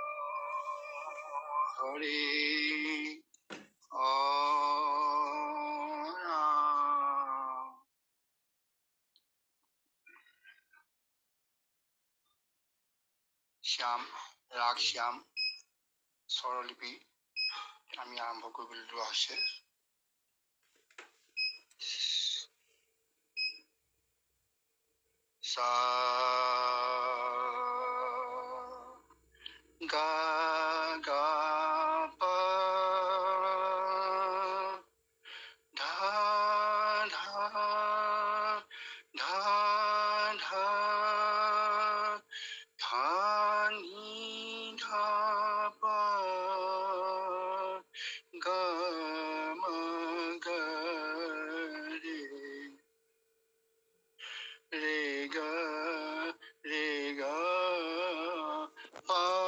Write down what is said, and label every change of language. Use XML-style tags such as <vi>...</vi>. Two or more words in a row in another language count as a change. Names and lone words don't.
<as>হৰি শ্যাম ৰাগ শ্যাম স্বৰলিপি আমি আৰম্ভ কৰিবলৈ লোৱা হৈছে সা গা গা পা ধা ধা ধা ধা ধা নি ধা পা গা মা গা রে গা পা</as>